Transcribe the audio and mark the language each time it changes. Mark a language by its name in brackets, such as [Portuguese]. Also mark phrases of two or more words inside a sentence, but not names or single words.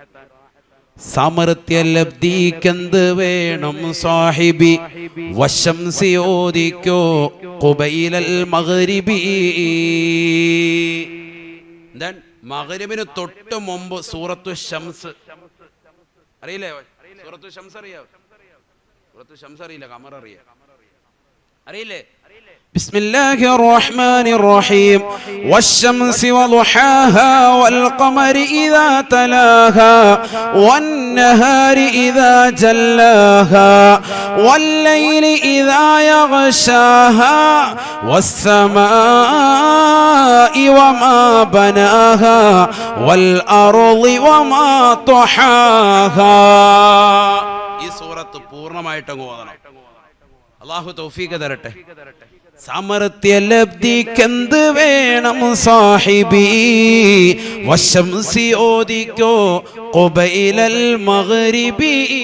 [Malayalam] സമൃത്യലബ്ധിക്കെന്ത് വേണം സാഹിബി, വശംസി ഓദിക്കോ [Arabic] قبيل المغرب. [Malayalam] ദെൻ മഗ്‌രിബിന് തൊട്ട് മുമ്പ് സൂറത്തു ശംസ് അറിയില്ലേ? സൂറത്തു ശംസ് അറിയാവോ? സൂറത്തു ശംസ് അറിയില്ല, ഖമർ അറിയില്ലേ? [Arabic] بسم الله الرحمن الرحيم والشمس وضحاها والقمر إذا تلاها والنهار إذا جلاها والليل إذا يغشاها والسماء وما بناها والأرض وما طحاها. [Malayalam] ഈ സൂറത്ത് പൂർണ്ണമായിട്ട് ഓതണം. അല്ലാഹു തൗഫീഖ് തരട്ടെ. സമൃത്യലബ്ധിക്കെന്ത് വേണം സാഹിബി, വശംസി ഓദിക്കോ [Arabic] قبيل المغرب.